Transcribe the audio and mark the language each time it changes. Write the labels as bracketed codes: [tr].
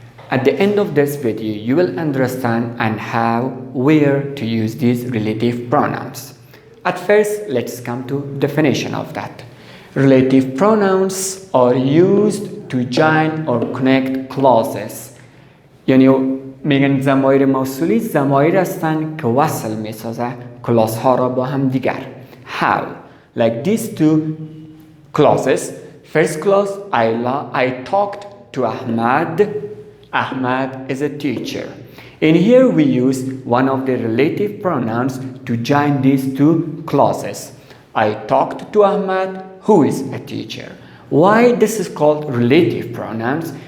[en] At the end of this video you will understand and how where to use these relative pronouns. At first let's come to definition of that. Relative pronouns are used to join or connect clauses. [fa] یعنی میگن ضمایر موصولی ضمایر هستند که وصل میسازه کلاس ها را با هم دیگر. [en] How? Like these two clauses. First clause, I talked to Ahmad. Ahmad is a teacher. In here we use one of the relative pronouns to join these two clauses. I talked to Ahmad, who is a teacher. Why this is called relative pronouns?